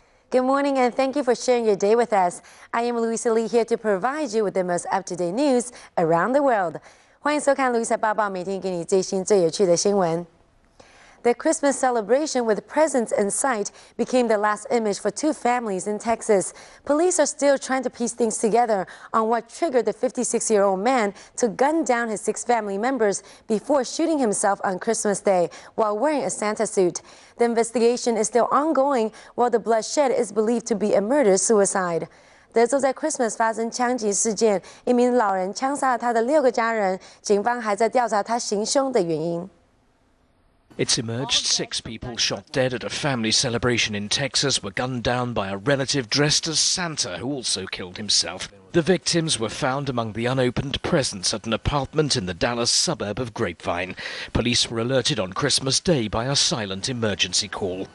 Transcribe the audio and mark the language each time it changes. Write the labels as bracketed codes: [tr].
[en] Good morning and thank you for sharing your day with us. I am Louisa here to provide you with the most up-to-date news around the world. [zh] 欢迎收看 Louisa 报报，每天给你最新最有趣的新闻。 [en] The Christmas celebration with presents in sight became the last image for two families in Texas. Police are still trying to piece things together on what triggered the 56-year-old man to gun down his 6 family members before shooting himself on Christmas Day while wearing a Santa suit. The investigation is still ongoing, while the bloodshed is believed to be a murder-suicide. [zh] 德州在 Christmas 发生枪击事件，一名老人枪杀了他的6个家人，警方还在调查他行凶的原因。 [en] It's emerged 6 people shot dead at a family celebration in Texas were gunned down by a relative dressed as Santa who also killed himself. The victims were found among the unopened presents at an apartment in the Dallas suburb of Grapevine. Police were alerted on Christmas Day by a silent emergency call.